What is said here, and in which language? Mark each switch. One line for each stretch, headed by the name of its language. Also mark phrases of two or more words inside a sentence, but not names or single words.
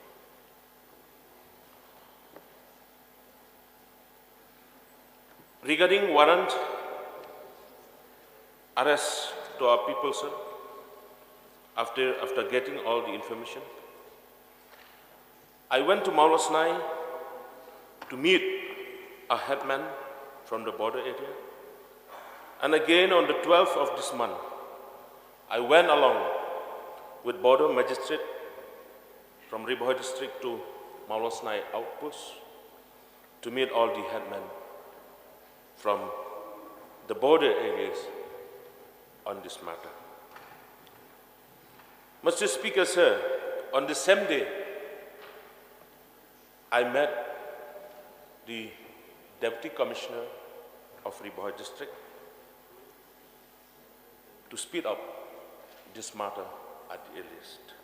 English: Regarding warrant arrest to our people, sir, after getting all the information, I went to Mawhati to meet a headman from the border area. And again on the 12th of this month, I went along with border magistrate from Ribohoi district to Mawhati outpost to meet all the headmen from the border areas on this matter. Mr. Speaker, sir, on the same day, I met the Deputy Commissioner of Ribohoi district to speed up this matter at the earliest.